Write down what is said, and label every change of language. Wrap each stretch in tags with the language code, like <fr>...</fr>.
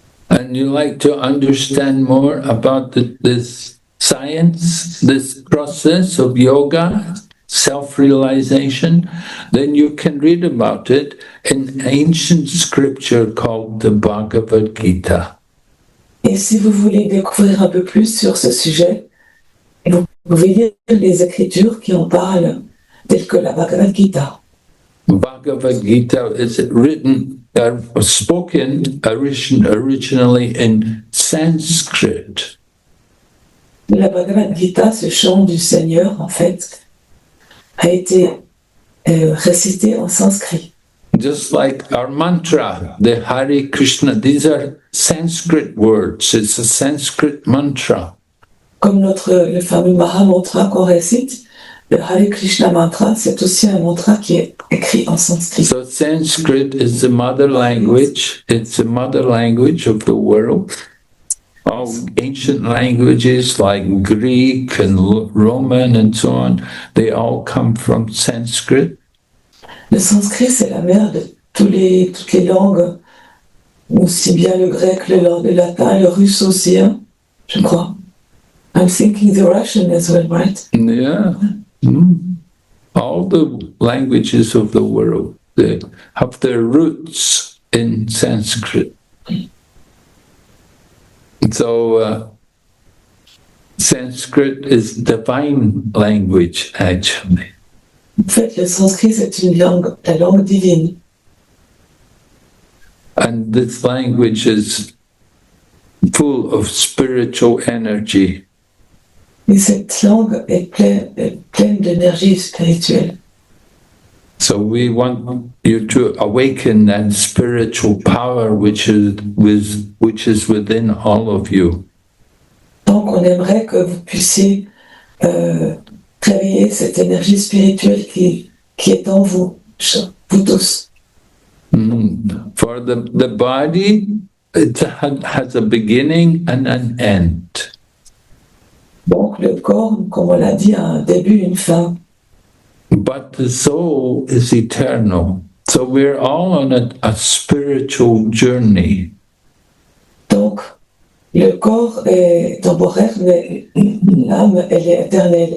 <en>And you like to understand more about this science, this process of yoga, self-realization, then you can read about it in ancient scripture called the Bhagavad Gita.</en> <fr>Et si vous voulez découvrir un peu plus sur ce sujet, vous pouvez lire les écritures qui en parlent, telles que la Bhagavad Gita.</fr> <en>Bhagavad Gita is spoken originally in Sanskrit.</en> <fr>La Bhagavad Gita, ce chant du Seigneur, en fait, a été récité en sanskrit.</fr> <en>Just like our mantra, the Hare Krishna, these are Sanskrit words. It's a Sanskrit mantra.</en> <fr>Comme le fameux Maha-mantra qu'on récite, le Hare Krishna mantra, c'est aussi un mantra qui est écrit en sanskrit.</fr> <en>So Sanskrit is the mother language. It's the mother language of the world. All ancient languages like Greek and Roman and so on, they all come from Sanskrit.</en> <fr>Le sanskrit, c'est la mère de toutes les langues, aussi bien le grec, le latin, le russe aussi, hein, je crois.</fr> <en>I'm thinking the Russian as well, right? Yeah. All the languages of the world, they have their roots in Sanskrit. So Sanskrit is divine language, actually.</en> <fr>En fait, le sanskrit, c'est la langue divine.</fr> <en>And this language is full of spiritual energy.</en> <fr>Et cette langue est pleine d'énergie spirituelle.</fr> <en>So we want you to awaken that spiritual power which is within all of you.</en> <fr>Donc, on aimerait que vous puissiez réveiller cette énergie spirituelle qui est en vous, vous tous.</fr> <en>For the body, it has a beginning and an end.</en> <fr>Donc, le corps, comme on l'a dit, a un début et une fin.</fr> <en>But the soul is eternal. So we're all on a spiritual journey.</en> <fr>Donc, le corps est temporaire, mais l'âme, elle est éternelle.</fr>